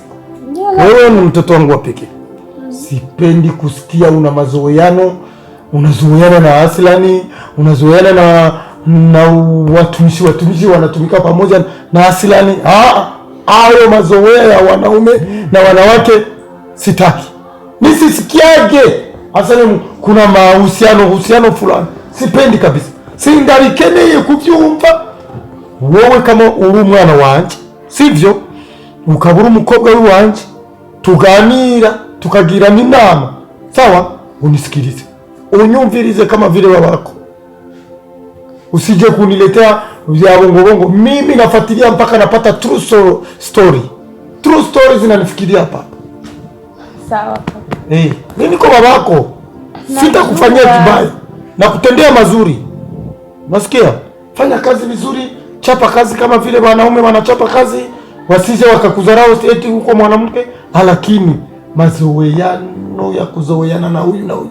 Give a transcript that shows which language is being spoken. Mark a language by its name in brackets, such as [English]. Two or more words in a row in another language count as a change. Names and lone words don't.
[Swahili] Wewe ni mtoto wangu wa pekee. Sipendi kusikia una mazoeano, unazoeana na Aslani, unazoeana na watumishi wanatumika pamoja na Aslani. Hayo mazoea ya wanaume na wanawake sitaki. Nisisikiage. Asante kuna mahusiano fulani. Sipendi kabisa. [Rundi] Sindarikene kuvyumva. Wowe kama uri umwana wanje, sivyo? Ukabura umukobwa wanje, tuganira, tukagira inama. [Swahili] Sawa? Unisikilize. Unyumvirize kama vile babako. Usije kuniletea vya bongo. Mimi nafuatilia mpaka napata [English] true story. True stories [Swahili] zinanifikiria hapa. Sawa. Mimi niko babako. Sitakufanyia vibaya na kutendea mazuri. Nasikia? Fanya kazi vizuri, chapa kazi kama vile wanaume wanachapa kazi, wasije wakakudharau eti huko mwanamke, lakini mazoeano ya kuzoeana na huyu na huyu.